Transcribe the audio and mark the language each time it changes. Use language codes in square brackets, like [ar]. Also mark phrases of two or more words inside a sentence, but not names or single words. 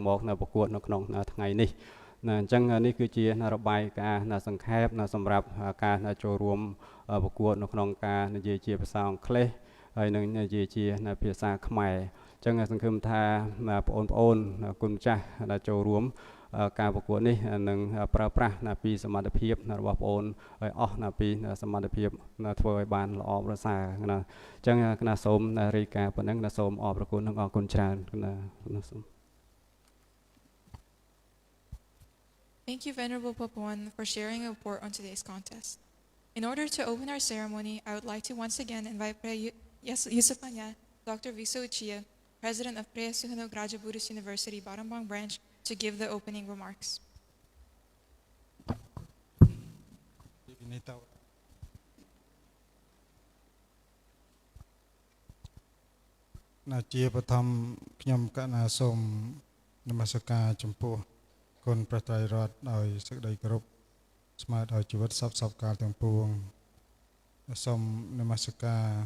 [km] មកប្រកួតនៅក្នុងថ្ងៃនេះអញ្ចឹងនេះគឺជារបាយការណ៍សង្ខេបសម្រាប់ការចូលរួមប្រកួតនៅក្នុងការនិយាយជាភាសាអង់គ្លេសហើយនឹងនិយាយជាភាសាខ្មែរអញ្ចឹងសង្ឃឹមថាបងប្អូនគុណចាស់ដែលចូលរួមការប្រកួតនេះនឹងប្រើប្រាស់ពីសមត្ថភាពរបស់បងប្អូនឲ្យអស់ពីសមត្ថភាពធ្វើឲ្យបានល្អប្រសើរណាអញ្ចឹងគណៈសូមរាយការណ៍ប៉ុណ្ណឹងសូមអរគុណនិងអរគុណច្រើនណាសូម [en] Thank you, Venerable Papuan, for sharing a report on today's contest. In order to open our ceremony, I would like to once again invite Pre Yusupanya, Dr. Viso Uchia, President of Pre Suhano Graduate Buddhist University, Battambang Branch, to give the opening remarks. [km] ជាបឋមខ្ញុំកណាសូមនមស្ការចំពោះគុណព្រះត្រៃរតន៍ដោយសេចក្តីគោរពស្មើដោយជីវិតសពកាលទាំងពួងសូមនមស្ការ